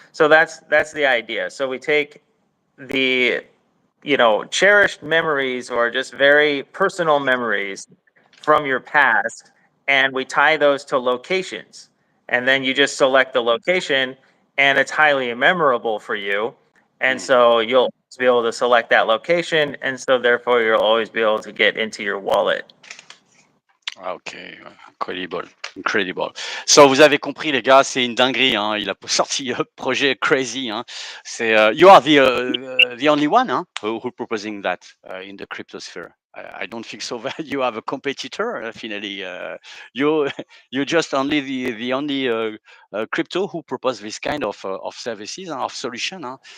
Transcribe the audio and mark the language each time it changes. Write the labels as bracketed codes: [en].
[en] So that's the idea. So we take the cherished memories or just very personal memories from your past, and we tie those to locations. And then you just select the location, and it's highly memorable for you. And so you'll be able to select that location, and so therefore you'll always be able to get into your wallet. Ok, incredible, incredible. [fr] So vous avez compris les gars, c'est une dinguerie. Hein. Il a sorti projet crazy. Hein. C'est [en] you are the only one hein, who proposing that in the cryptosphere. I don't think so. That you have a competitor. Finally, you you just only the only crypto who propose this kind of services of solution.